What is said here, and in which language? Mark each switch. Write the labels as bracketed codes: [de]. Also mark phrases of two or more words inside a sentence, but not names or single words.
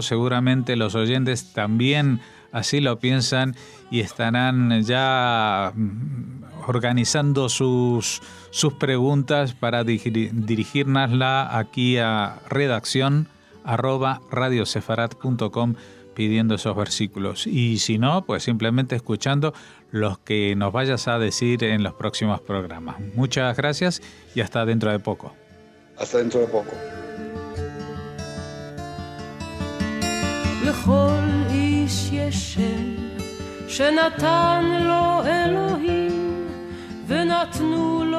[es] Seguramente los oyentes también así lo piensan y estarán ya organizando sus preguntas para dirigirnosla aquí a redacción@radiosefarat.com pidiendo esos versículos. Y si no, pues simplemente escuchando los que nos vayas a decir en los próximos programas. Muchas gracias y hasta dentro de poco. Hasta dentro de poco. [he] לכל איש יש שם שנתן לו אלוהים ונתנו